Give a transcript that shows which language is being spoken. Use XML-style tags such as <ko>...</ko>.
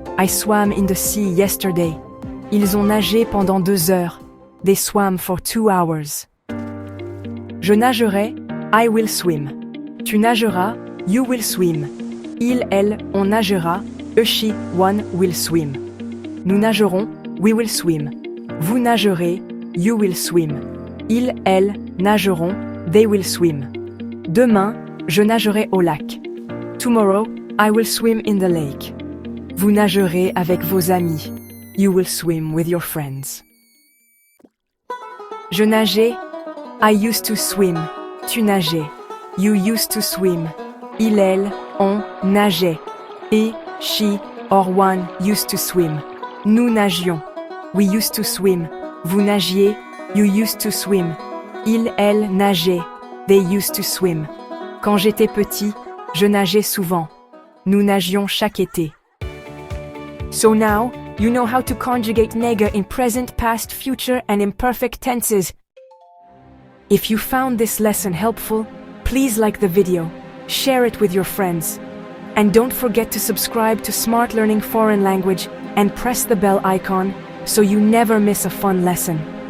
<en>I swam in the sea yesterday.</en> <fr>Ils ont nagé pendant 2 heures.</fr> <en>They swam for 2 hours.</en> <fr>Je nagerai.</fr> <en>I will swim.</en> <fr>Tu nageras.</fr> <en>You will swim.</en> <fr>Il, elle, on nagera.</fr> <en>A, she, one will swim.</en> <fr>Nous nagerons.</fr> <en>We will swim.</en> <fr>Vous nagerez.</fr> <en>You will swim.</en> <fr>Ils, elles, nageront.</fr> <en>They will swim.</en> <fr>Demain, je nagerai au lac.</fr> <en>Tomorrow, I will swim in the lake.</en> <fr>Vous nagerez avec vos amis.</fr> <en>You will swim with your friends.</en> <fr>Je nageais.</fr> <en>I used to swim.</en> <fr>Tu nageais.</fr> <en>You used to swim.</en> <fr>Il, elle, on nageait.</fr> <en>Et, she, or one used to swim.</en> <fr>Nous nagions.</fr> <en>We used to swim.</en> <fr>Vous nagiez.</fr> <en>You used to swim.</en> <fr>Il, elle, nageait.</fr> <en>They used to swim.</en> <fr>Quand j'étais petit, je nageais souvent. Nous nagions chaque été.</fr> <en>So now, you know how to conjugate nager in present, past, future, and imperfect tenses. If you found this lesson helpful, please like the video, share it with your friends, and don't forget to subscribe to Smart Learning Foreign Language and press the bell icon so you never miss a fun lesson.</en>